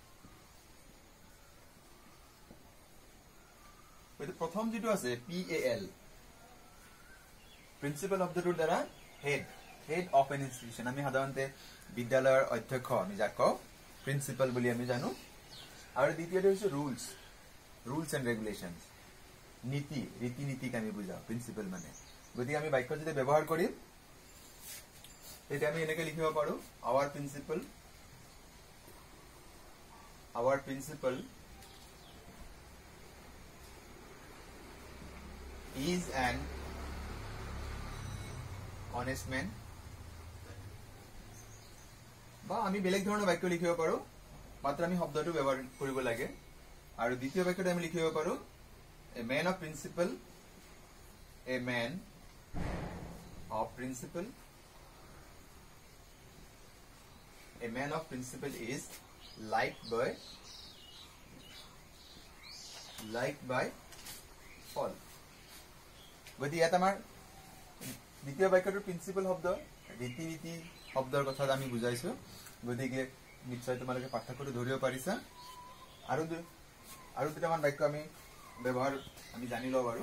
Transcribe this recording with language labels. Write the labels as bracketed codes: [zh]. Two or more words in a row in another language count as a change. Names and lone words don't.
[as] প্ৰথম যেটো আছে PAL, প্ৰিন্সিপাল শব্দটোৰ দ্বাৰা [en] head of an institution, [as] আমি সাধাৰণতে বিদ্যালয়ৰ অধ্যক্ষ আমি যাক কওঁ প্ৰিন্সিপাল বুলি আমি জানো। আৰু দ্বিতীয়টো হৈছে [en] rules and regulation, [as] ৰীতি নীতিক আমি বুজাও প্ৰিন্সিপাল মানে। গতিকে আমি বাক্য যদি ব্যৱহাৰ কৰিম তেতিয়া আমি এনেকে লিখিব পাৰো [en] our principal is an honest man। [as] বা আমি বেলেগ ধৰণৰ বাক্য লিখিব পাৰো, মাত্ৰ আমি শব্দটো ব্যৱহাৰ কৰিব লাগে। আৰু দ্বিতীয় বাক্যটো আমি লিখিব পাৰো [en] a man of principle is liked by all। [as] গতিকে ইয়াত আমাৰ দ্বিতীয় বাক্যটোৰ প্ৰিন্সিপাল শব্দ ৰীতি নীতি শব্দৰ কথা আমি বুজাইছো। গতিকে নিশ্চয় তোমালোকে পাৰ্থক্যটো ধৰিব পাৰিছা। আৰু দুটামান বাক্য আমি ব্যৱহাৰ আমি জানি লওঁ বাৰু।